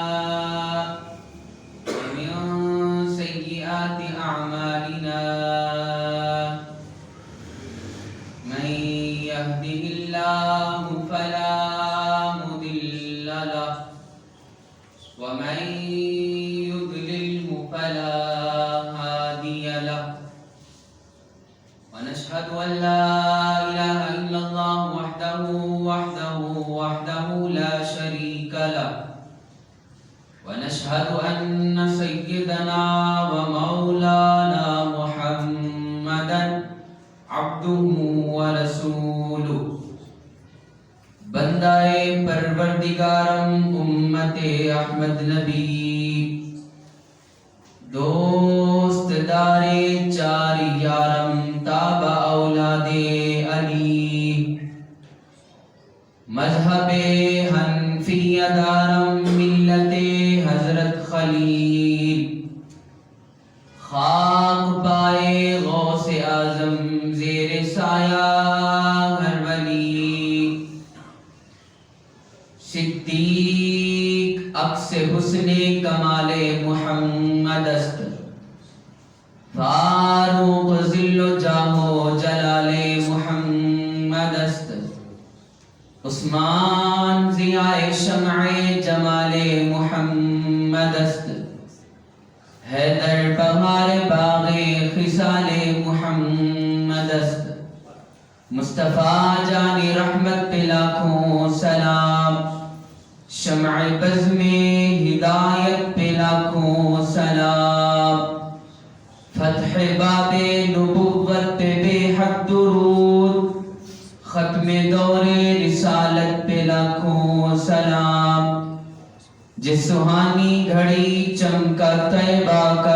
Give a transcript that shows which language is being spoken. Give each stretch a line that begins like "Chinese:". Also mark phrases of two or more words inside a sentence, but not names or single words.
Arabic: ومن سيئات أعمالنا من يهده الله فلا مضل له ومن يضلله فلا هادي له ونشهد أن لا إله إلا الله وحده لا شريك له ونشهد أن سيدنا ومولانا محمدا عبده ورسوله
Persian: بندہ پروردگارم امت احمد نبی دوست دار چار یارم تاب اولاد علی مذہب حنفیہ دارم ملت حضرت خلیل خاک پائے غوث اعظم زیر سایہ ہر ولی صدیق عکس حسن کمال محمد است فاروق ذل و جاہ و جلال محمد است عثمان ضیاء شمع جمال محمد است حیدر بہار باغ خصال محمد است
Urdu: مصطفیٰ جان رحمت پہ لاکھوں سلام شمع بزم ہدایت پہ لاکھوں سلام فتح باب نبوت پہ بے حد درود ختم دور رسالت پہ لاکھوں سلام جس سہانی گھڑی چمکا طیبہ کا